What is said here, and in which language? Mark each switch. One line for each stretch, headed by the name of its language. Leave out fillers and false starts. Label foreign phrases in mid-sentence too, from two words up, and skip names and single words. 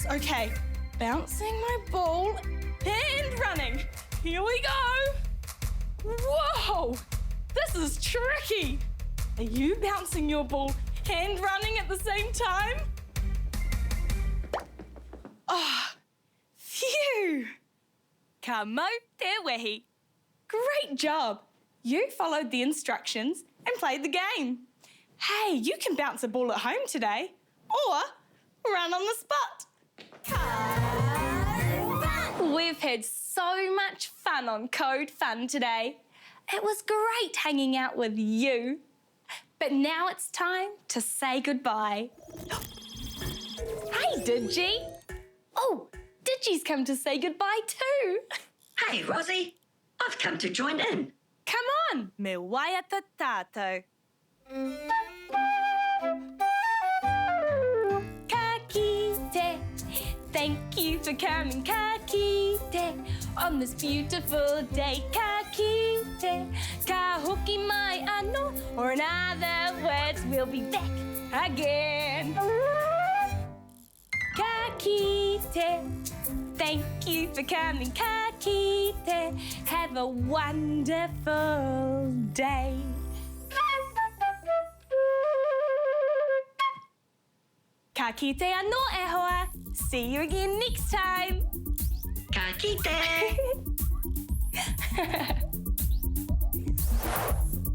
English: Okay, bouncing my ball and running. Here we go. Whoa, this is tricky. Are you bouncing your ball and running at the same time? Oh, phew.
Māori: Ka mau te wehi.
English: Great job. You followed the instructions and played the game. Hey, you can bounce a ball at home today or run on the spot. We've had so much fun on Code Fun today. It was great hanging out with you. But now it's time to say goodbye. Hey, Digi. Oh, Digi's come to say goodbye too. Hey, Rozzie. I've come to join in. Come on.
Māori: Me waiata tātou. Ka kite.
English: Thank you for coming,
Māori: ka kite.
English: On this beautiful day,
Māori: ka kite. Ka hoki mai ano,
English: or in other words, we'll be back again.
Māori: Ka kite.
English: Thank you for coming,
Māori: ka kite.
English: Have a wonderful day.
Māori: Ka kite anō e hoa.
English: See you again next time.
Māori: Ka kite.